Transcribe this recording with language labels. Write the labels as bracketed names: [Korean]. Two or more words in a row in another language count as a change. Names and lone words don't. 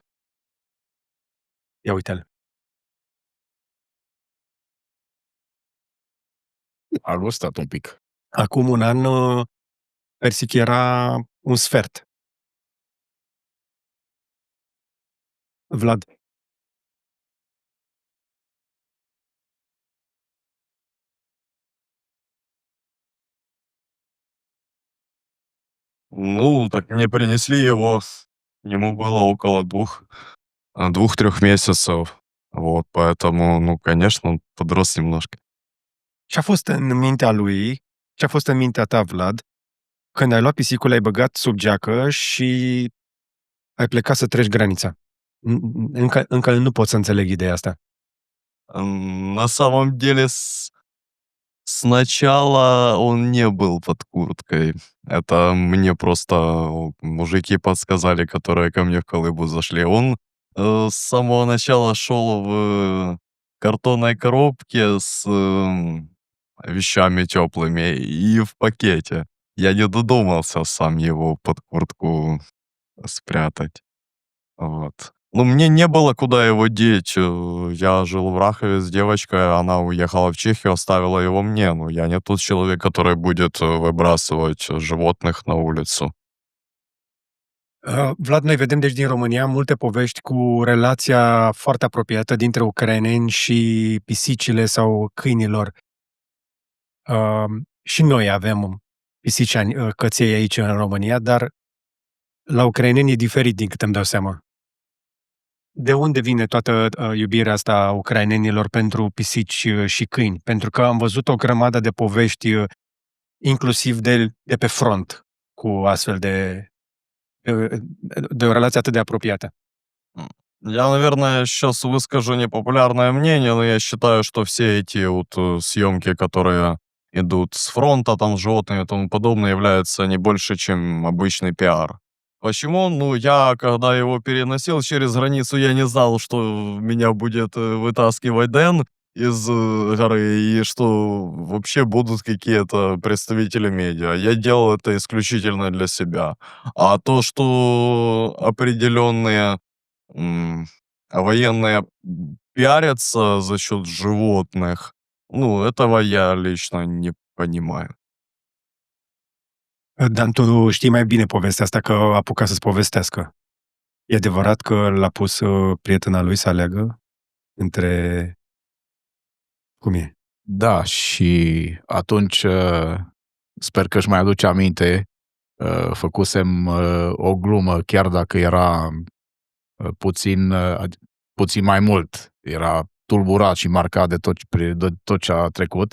[Romanian] Ia uite-l. A gustat un pic. Acum un an, Persic era un sfert. Vlad. [Russian] Ну, так мне принесли его. Ему было около 2-3 месяцев. Вот, поэтому, ну, конечно, он подрос немножко. [Romanian] Ce a fost în mintea lui, ce a fost în mintea ta, Vlad, când ai luat pisicul, l-ai băgat sub geacă și ai plecat să treci granița? Încă nu pot să înțeleg ideea asta. [Russian] На самом деле, сначала он не был под курткой. Это мне просто мужики подсказали, которые ко мне в колыбу зашли. Он с самого начала шел в картонной коробке с вещами теплыми и в пакете. Я не додумался сам его под куртку спрятать. Вот. Ну, мне не было куда его деть. Я жил в Рахове с девочкой, она уехала в Чехию, оставила его мне. Ну, я не тот человек, который будет выбрасывать животных на улицу. [Romanian] Vlad, noi vedem deci din România multe povești cu relația foarte apropiată dintre ucraineni și pisicile sau câinilor. Și noi avem pisici, căței aici în România, dar la ucraineni e diferit din câte îmi dau seama. De unde vine toată iubirea asta a ucrainenilor pentru pisici și câini? Pentru că am văzut o grămadă de povești, inclusiv de pe front, cu astfel de o relație atât de apropiată. [Russian] Я, наверное, сейчас выскажу непопулярное мнение, но я считаю, что все эти вот съемки, которые идут с фронта, там, с животными и тому подобное, являются не больше, чем обычный пиар. Почему? Ну, я, когда его переносил через границу, я не знал, что меня будет вытаскивать Дэн из горы, и что вообще будут какие-то представители медиа. Я делал это исключительно для себя. А то, что определенные военные пиарятся за счет животных, ну, этого я lично не понимаю. [Romanian] Dan, tu știi mai bine povestea asta că a apucat să-ți povestească. E adevărat că l-a pus prietena lui să aleagă între... Cum e? Da, și atunci sper că își mai aduce aminte, făcusem o glumă, chiar dacă era puțin mai mult, era tulburat și marcat de tot ce a trecut.